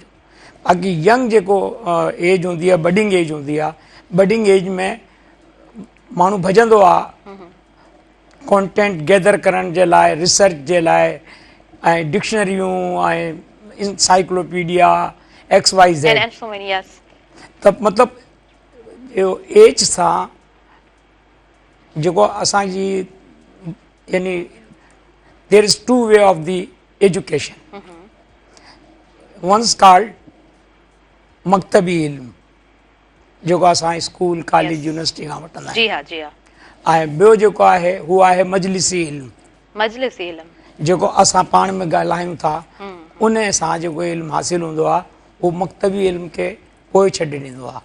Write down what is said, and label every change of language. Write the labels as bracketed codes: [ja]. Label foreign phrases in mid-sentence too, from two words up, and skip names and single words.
[sd] बाक़ी यंग जेको एज हूंदी आहे, [en] budding age [sd] हूंदी आहे, [en] budding age [sd] में माण्हू भॼंदो आहे [en] content gather [sd] करण जे लाइ, रिसर्च जे लाइ, ऐं डिक्शनरियूं ऐं इनसाइक्लोपीडिया XYZ। त मतिलबु एज सां जेको असांजी यानी [en] there is two way of the education. once called [sd] मकतबी इल्म जेको असां [en] school, college, university [sd] खां वठंदा आहियूं, ऐं ॿियो जेको आहे हू आहे मजलिसी इल्म। मजलिसी इल्म जेको असां पाण में ॻाल्हायूं था उन सां जेको इल्मु हासिलु हूंदो आहे उहो मकतबी इल्म खे पोइ छॾे ॾींदो आहे।